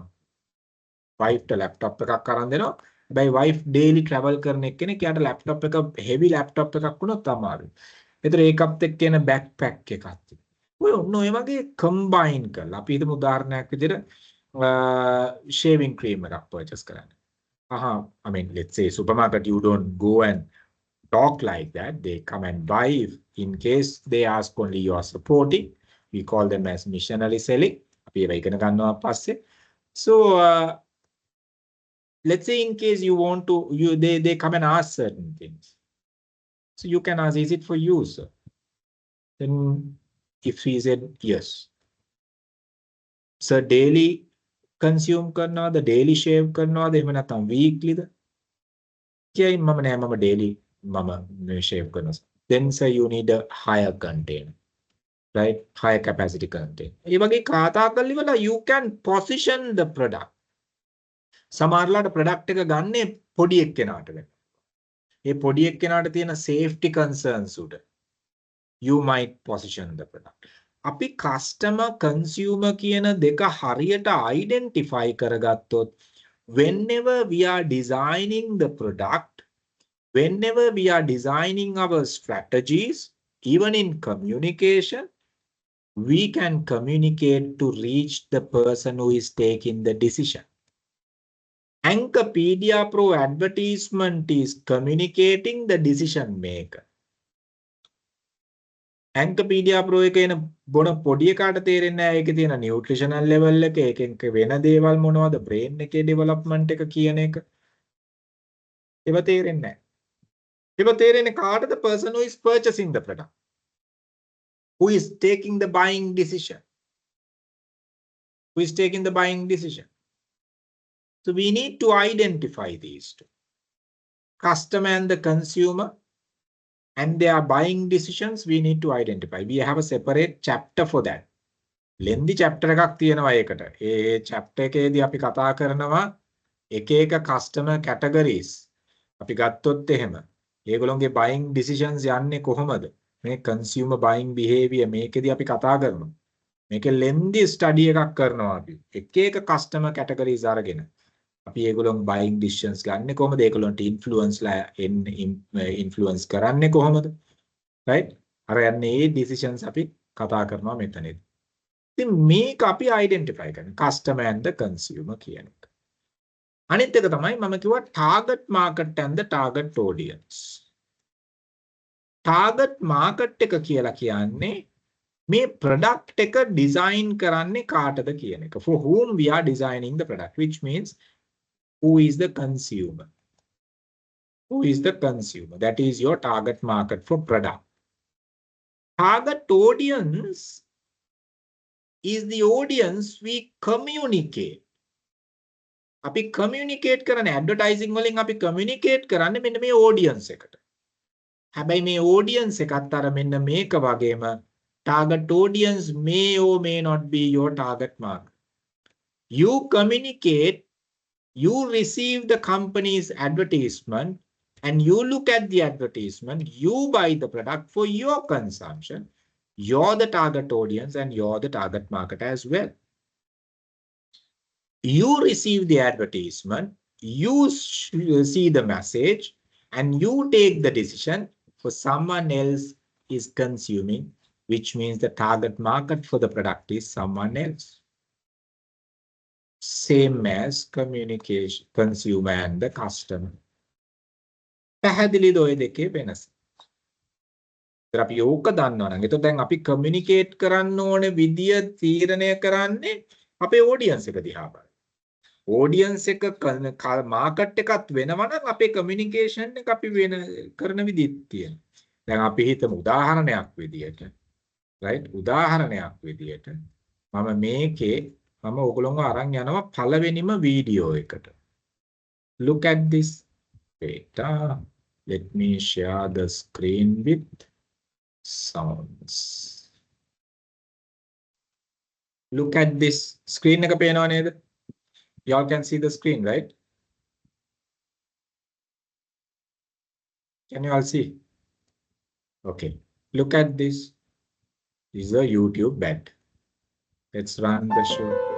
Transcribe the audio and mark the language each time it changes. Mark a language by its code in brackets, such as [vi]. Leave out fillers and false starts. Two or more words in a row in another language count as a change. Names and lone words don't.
[si] wife ට laptop එකක් අරන් දෙනවා. හැබැයි wife [en] daily travel [si] කරන එක්කෙනෙක් යාට laptop එක [en] heavy laptop [si] එකක් වුණොත් අමාරුයි. ඒතර ඒකත් එක්ක එන backpack එකක් තියෙනවා. ඔය ඔන්න ඔය වගේ combine කරලා අපි හිතමු උදාහරණයක් විදිහට [en] shaving cream [si] එකක් purchase කරන්න. [en] I mean, let's say supermarket, you don't go and talk like that. They come and buy. In case they ask only, you are supporting. We call them as missionary selling. So let's say in case you want to, they come and ask certain things. So you can ask, is it for you, sir? Then if we said yes, so daily consume the daily shave [si] කරනවාද එහෙම නැත්නම් weeklyද කියයි මම නෑ මම daily මම shave කරනවා. [en] Then sir you need a higher container, right? Higher capacity container. [si] ඒ වගේ කතා කරලා ඉවරලා [en] you can position the product. [si] සමහරලාට product එක ගන්නේ පොඩි එක්කෙනාට වෙනවා. ඒ පොඩි එක්කෙනාට තියෙන [en] safety concerns උඩ you might position the product. [si] අපි customer consumer කියන දෙක හරියට identify කරගත්තොත් [en] whenever we are designing the product, whenever we are designing our strategies, even in communication, we can communicate to reach the person who is taking the decision. Anchorpedia Pro advertisement is communicating the decision maker. [si] Anchorpedia Pro එක එන බොන පොඩි එකාට තේරෙන්නේ නැහැ ඒකේ තියෙන [en] nutritional level [si] එක ඒකෙන් වෙන දේවල් මොනවද බ්‍රේන් එකේ ඩෙවලොප්මන්ට් එක කියන එක ඒව තේරෙන්නේ නැහැ. ඒව තේරෙන්නේ කාටද? [en] person who is purchasing the product, who is taking the buying decision, who is taking the buying decision. So we need to identify these two, customer and the consumer, and their buying decisions. We need to identify. We have a separate chapter for that. Lengthy chapter [si] එකක් තියෙනවා ඒකට. ඒ chapter එකේදී අපි කතා කරනවා එක එක [en] customer categories. [si] අපි ගත්තොත් එහෙම ඒගොල්ලෝගේ [en] buying decisions [si] යන්නේ කොහොමද? මේ [en] consumer buying behavior [si] මේකෙදී අපි කතා කරනවා. මේකේ [en] lengthy study [si] එකක් කරනවා අපි. එක එක [en] customer categories [si] අරගෙන අපි ඒගොල්ලෝන් [en] buying decisions [si] ගන්නෙ කොහොමද? ඒගොල්ලන්ට influence කරන්නේ කොහොමද? right? අර යන්නේ මේ decisions අපි කතා කරනවා මෙතනදී. ඉතින් මේක අපි identify කරන [en] customer and the consumer [si] කියන එක. අනිත් එක තමයි මම කිව්වා [en] target market and the target audience. target market [si] එක කියලා කියන්නේ මේ product එක design කරන්නේ කාටද කියන එක. [en] For whom we are designing the product, which means who is the consumer? Who is the consumer? That is your target market for product. Target audience is the audience we communicate. [si] අපි communicate කරන advertising වලින් අපි communicate කරන්නේ මෙන්න මේ audience එකට. හැබැයි මේ audience එකත් අර මෙන්න මේක වගේම [en] target audience may or may not be your target market. You communicate, you receive the company's advertisement, and you look at the advertisement, you buy the product for your consumption. You're the target audience and you're the target market as well. You receive the advertisement, you see the message, and you take the decision for someone else is consuming, which means the target market for the product is someone else. Same as communication, consumer and the customer. [si] පැහැදිලිද ඔය දෙකේ වෙනස? ඒතර අපි ඕක දන්නවා නම් එතකොට දැන් අපි කමියුනිකේට් කරන්න ඕනේ විදිය තීරණය කරන්නේ අපේ ඔඩියන්ස් එක දිහා බලලා. ඔඩියන්ස් එක මාකට් එකත් වෙනවා නම් අපේ කමියුනිකේෂන් එක අපි වෙන කරන විදිහත් තියෙනවා. දැන් අපි හිතමු උදාහරණයක් විදියට, right? උදාහරණයක් විදියට මම මේකේ මම ඔයගොල්ලෝව අරන් යනවා පළවෙනිම වීඩියෝ එකට. [en] Look at this data. Let me share the screen with sounds. Look at this screen [si] එක පේනව නේද? [en] Y'all can see the screen, right? Can you all see? Okay. Look at this. This is a YouTube bet. Let's run the show.